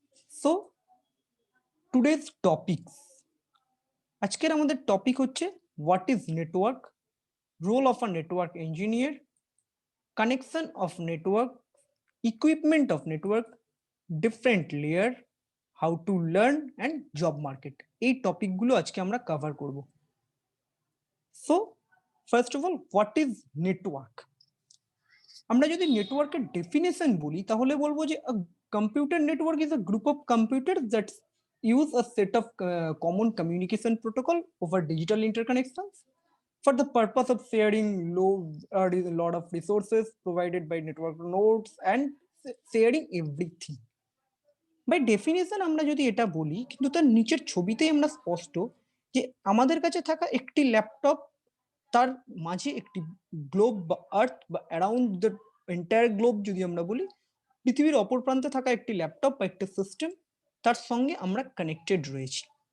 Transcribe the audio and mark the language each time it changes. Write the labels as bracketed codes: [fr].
[en] so today's topics, [bn] আজকের আমাদের topic হচ্ছে [en] What is network, role of a network engineer, connection of network, equipment of network, different layer, how to learn and job market. [bn] এই টপিকগুলো আজকে আমরা cover করব। [en] So first of all, what is network? [bn] আমরা যদি নেটওয়ার্কের definition বলি, তাহলে বলবো যে [en] computer network is a group of computers that use a set of common communication protocol over digital interconnections for the purpose of sharing a lot of resources provided by network nodes and sharing everything. [bn] By definition আমরা যদি এটা বলি, কিন্তু তার নিচের ছবিতেই আমরা স্পষ্ট যে আমাদের কাছে থাকা একটি ল্যাপটপ, তার মাঝে একটি গ্লোব বা আর্থ বা [en] around the entire globe [bn] যদি আমরা বলি, পৃথিবীর অপর প্রান্তে থাকা একটি ল্যাপটপ বা একটা সিস্টেম, তার সঙ্গে আমরা কানেক্টেড রয়েছি।